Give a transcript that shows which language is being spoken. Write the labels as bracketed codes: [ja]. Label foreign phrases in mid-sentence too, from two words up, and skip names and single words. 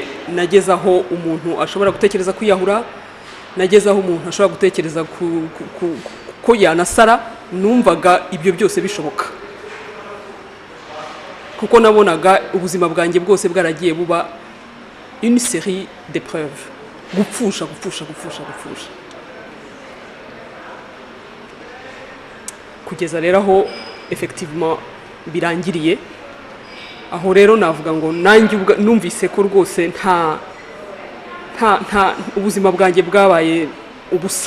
[rw] Nageze aho umuntu ashobora gutekereza kwiyahura, nageze aho umuntu ashobora gutekereza ko yanasara. Numvaga ibyo byose bishoboka, kuko nabonaga ubuzima bwanjye bwose bwaragiye buba [fr] une série d'épreuves, [rw] gupfusha. Kugeza rero aho effectivement birangiriye, aho rero navuga ngo nanjye numvise ko rwose nta ubuzima bwanjye bwabaye ubusa.